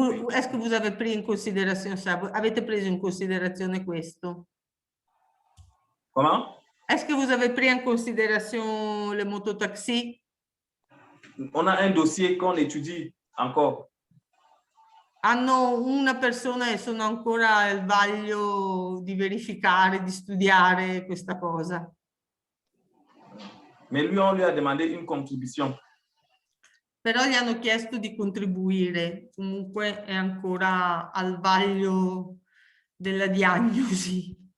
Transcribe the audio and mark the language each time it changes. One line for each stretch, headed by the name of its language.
French: Est-ce que vous avez pris en considération ça?
Italian: Avete preso in considerazione questo?
French: Comment? Est-ce que vous avez pris en considération le mototaxi? On a un dossier qu'on étudie encore.
Italian: Hanno una persona e sono ancora al vaglio di verificare, di studiare questa cosa.
French: Mais lui, on lui a demandé une contribution.
Italian: Però gli hanno chiesto di contribuire, comunque è ancora al vaglio della diagnosi.